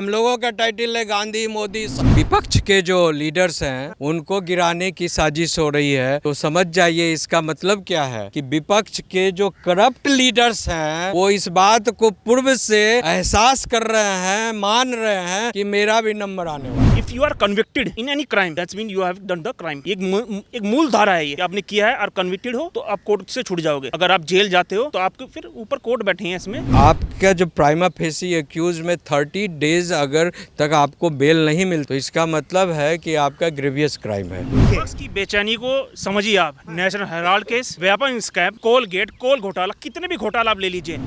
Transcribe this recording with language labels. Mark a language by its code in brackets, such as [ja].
[hi] हम लोगों का टाइटल है गांधी मोदी। विपक्ष के जो लीडर्स हैं उनको गिराने की साजिश हो रही है। तो समझ जाइए इसका मतलब क्या है कि विपक्ष के जो करप्ट लीडर्स हैं वो इस बात को पूर्व से एहसास कर रहे हैं, मान रहे हैं कि मेरा भी नंबर आने वाला है। [en] If you are convicted in any crime, that means you have done the crime. [hi] एक मूल धारा है ये, आपने किया है और कन्विक्टेड हो तो आप कोर्ट से छूट जाओगे। अगर आप जेल जाते हो तो आपके फिर ऊपर कोर्ट बैठे हैं इसमें। आपका जो प्राइमा फेसी एक्यूज में 30 डेज अगर तक आपको बेल नहीं मिलती तो इसका मतलब है कि आपका ग्रेवियस क्राइम है। विपक्ष की बेचैनी को समझिए आप। National Herald case, weapon scam, Colgate, कोल घोटाला, कितने भी घोटाला आप ले लीजिए।